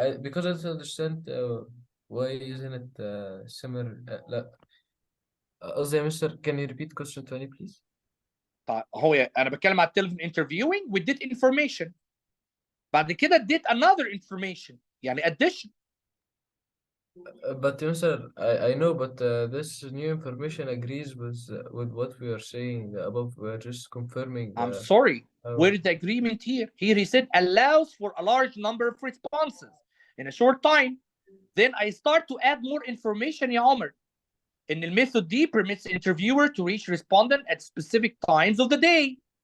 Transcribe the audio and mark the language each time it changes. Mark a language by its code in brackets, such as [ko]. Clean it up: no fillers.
[en] Because I don't understand why isn't it similar? [ar] لا قصدي يا Mr. [en] can you repeat question 20 please? [ar] طيب هو انا بتكلم على التليفون انترفيوينج واديت انفورميشن، بعد كده اديت [en] another information [ar] يعني addition. [en] But Mr. I know, but this new information agrees with what we are saying above. We're just confirming. I'm sorry. Where is the agreement here? Here he said allows for a large number of responses in a short time. Then I start to add more information [ar] يا عمر. إن الميثود دي [en] permits interviewer to reach respondent at specific times of the day.